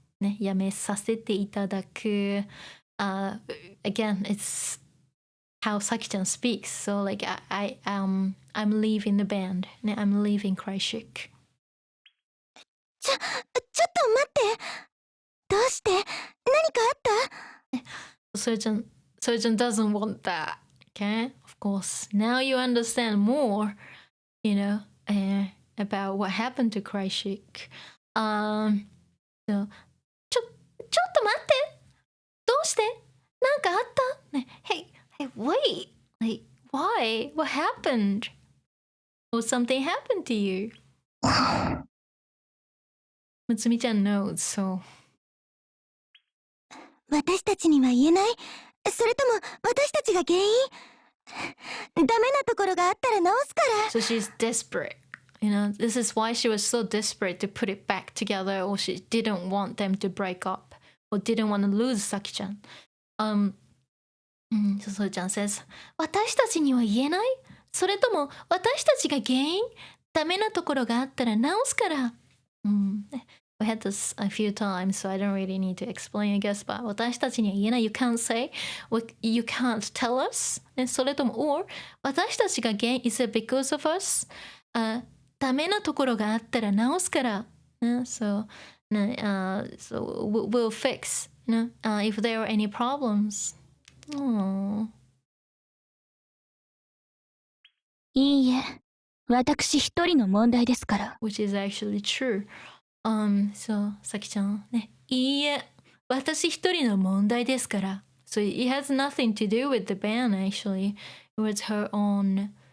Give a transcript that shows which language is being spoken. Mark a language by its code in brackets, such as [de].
[ja] ね、やめさせていただく。 [en] Again, it's how Saki-chan speaks. So, like, I'm leaving the band. ね、I'm leaving CRYCHIC. [ja] ちょっと待って。どうして？何かあった？ [en] Soyo-chan doesn't want that. Okay? Of course. Now you understand more, about what happened to CRYCHIC. [ja] So, ちょっと待って。どうして？なんかあった？ [en] ね、Hey, wait. Like, why? What happened? Or something happened to you? Mutsumi-chan knows, so. [ja] 私たちには言えない？それとも私たちが原因？ダメなところがあったら直すから。 [en] So she's desperate. This is why she was so desperate to put it back together, or she didn't want them to break up, or didn't want to lose Saki-chan. So Soyo-chan says, [ja] 私たちには言えない？それとも私たちが原因？ダメなところがあったら直すから。 [en] We had this a few times, so I don't really need to explain, I guess. But [ja] 私たちには言えない。 [en] You can't say, you can't tell us. [ja] それとも、 [en] or [ja] 私たちが原因 [en] is it because of us? [ja] ダメなところがあったら直すから。 [en] So we'll fix, if there are any problems. [ja] いいえ、私一人の問題ですから。 [en] Which is actually true. So さきちゃんね、 [ja] いいえ、私一人の問題ですから。 [en] So it has nothing to do with the band actually. It was her own,